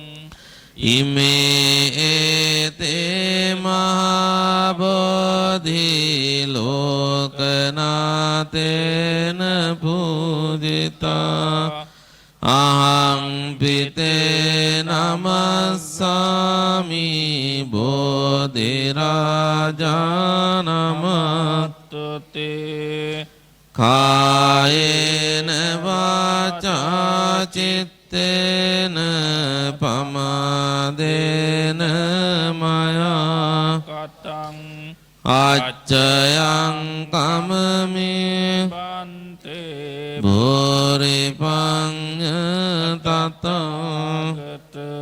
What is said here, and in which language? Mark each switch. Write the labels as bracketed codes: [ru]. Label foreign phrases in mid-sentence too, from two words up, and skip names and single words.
[pi] ඉමේ ඒතේ මහා බෝධි ලෝකනාතේන පූජිතා අහං පිතේ නමස්සාමි බෝධි රාජානමත්තුතේ කායේන වාචා චිත්තේන පමාදේන මයා කතං අච්චයං කමමේ බන්තේ භෝරිපඤ්ඤ තතගත